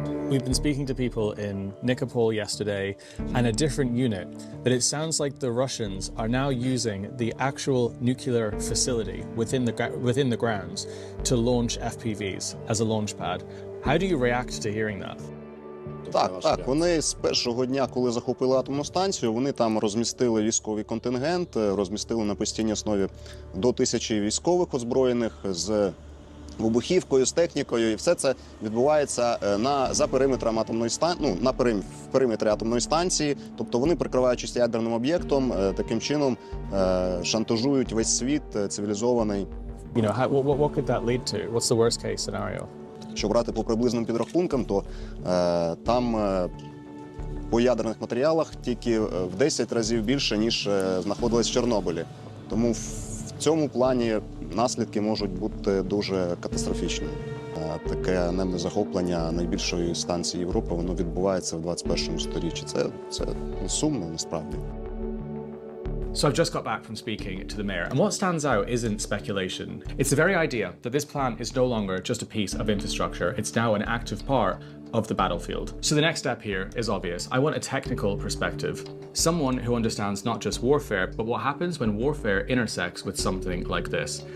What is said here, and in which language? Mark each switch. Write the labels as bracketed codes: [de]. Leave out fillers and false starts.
[en] We've been speaking to people in Nikopol yesterday and a different unit, that it sounds like the Russians are now using the actual nuclear facility within the grounds to launch FPVs as a launch pad. How do you react to hearing that? [uk] Так, вони з першого дня, коли захопили атомну станцію, вони там розмістили військовий контингент, розмістили на постійній основі до 1000 військових озброєних з вибухівкою, з технікою, і все це відбувається за периметром атомної станції, в периметрі атомної станції. Тобто вони, прикриваючись ядерним об'єктом, таким чином шантажують весь світ цивілізований. [en] You know, what could that lead to? What's the worst case scenario? [uk] Якщо брати по приблизним підрахункам, то там по ядерних матеріалах тільки в 10 разів більше, ніж знаходилось в Чорнобилі. Тому в цьому плані наслідки можуть бути дуже катастрофічними. Таке анемне захоплення найбільшої станції Європи, воно відбувається в 21 сторіччі. Це сумно, насправді. [en] So I've just got back from speaking to the mayor, and what stands out isn't speculation. It's the very idea that this plant is no longer just a piece of infrastructure, it's now an active part of the battlefield. So the next step here is obvious. I want a technical perspective. Someone who understands not just warfare, but what happens when warfare intersects with something like this.